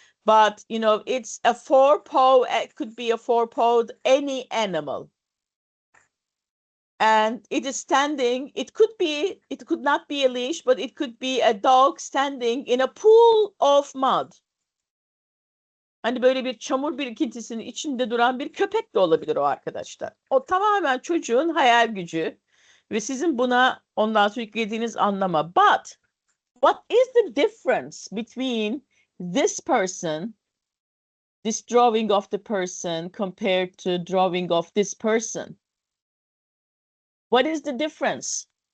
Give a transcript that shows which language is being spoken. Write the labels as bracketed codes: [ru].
[en] But, you know, it's a four-paw, it could be a four-pawed any animal. And it is standing, it could not be a leash, but it could be a dog standing in a pool of mud. [tr] Hani böyle bir çamur birikintisinin içinde duran bir köpek de olabilir o arkadaşlar. O tamamen çocuğun hayal gücü ve sizin buna ondan sonra yüklediğiniz anlama. [en] But what is the difference between this person, this drawing of the person compared to drawing of this person? What is the difference?